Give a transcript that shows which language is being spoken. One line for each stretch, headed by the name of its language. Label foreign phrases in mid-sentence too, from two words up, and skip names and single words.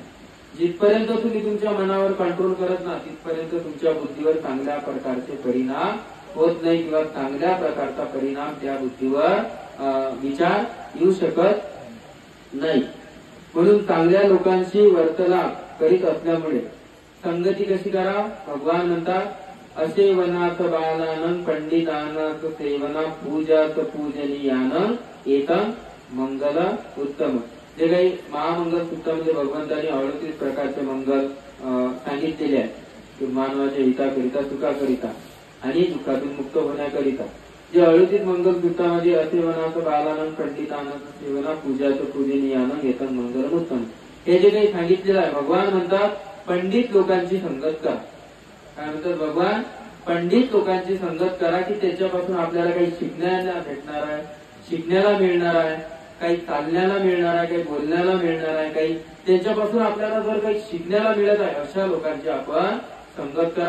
Marathi: जिथपर्यंत तुम्ही तुमच्या मनावर कंट्रोल करत ना तिथपर्यंत तुमच्या बुद्धीवर चांगल्या प्रकारचे परिणाम होत नाही किंवा चांगल्या प्रकारचा परिणाम त्या बुद्धीवर विचार येऊ शकत नाही। म्हणून चांगल्या लोकांशी वार्तालाप करीत असल्यामुळे संगती कशी करा? भगवान म्हणतात
Pali: असे वनाथ बालानं पंडितानाथ सेवना पूजात पूजनीयानं एकं मंगल उत्तम।
Marathi: जे काही महामंगल सूत्रामध्ये भगवंतांनी 38 प्रकारचे मंगल सांगितलेले आहेत मानवाच्या हिताकरिता सुखाकरिता आणि दुःखातून मुक्त होण्याकरिता। जे 38 मंगल सूत्रामध्ये
Pali: असे वनाथ बालानं पंडितानाथ सेवना पूजात पूजनीयानं एकं मंगल उत्तम
Marathi: हे जे काही सांगितलेलं आहे भगवान म्हणतात पंडित लोकांची संगत करा। काय म्हणतात भगवान? पंडित लोकांची संगत करा की त्याच्यापासून आपल्याला काही शिकण्याला भेटणार आहे, शिकण्याला मिळणार आहे, काही चालण्याला मिळणार आहे, काही बोलण्याला मिळणार आहे, काही त्याच्यापासून आपल्याला जर काही शिकण्याला मिळत आहे अशा लोकांची आपण संगत करा।